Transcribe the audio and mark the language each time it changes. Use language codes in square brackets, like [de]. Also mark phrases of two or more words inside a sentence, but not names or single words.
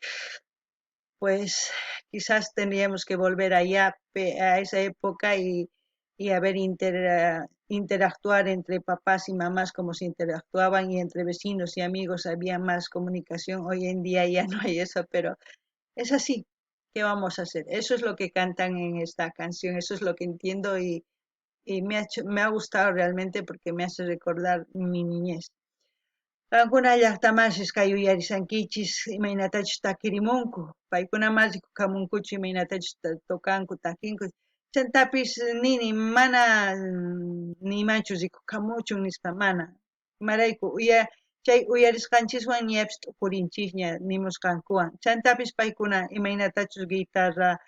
[es] Pues quizás tendríamos que volver allá a esa época y a ver interactuar entre papás y mamás como se interactuaban y entre vecinos y amigos había más comunicación. Hoy en día ya no hay eso, pero es así. ¿Qué vamos a hacer? Eso es lo que cantan en esta canción, eso es lo que entiendo y me ha gustado realmente porque me hace recordar mi niñez. [qu] Qankuna llaqtamanchis kay uyarisankichis imaynatachus takirimunku paykuna kamunkuchu imaynatachus tukanku takinku chantapis nini mana nimanchu rikukamuchun nispa mana imarayku chay uyarisqanchiswan ñapis t'upurinchikña nimusqankuwan chantapis paykuna imaynatachus guitarra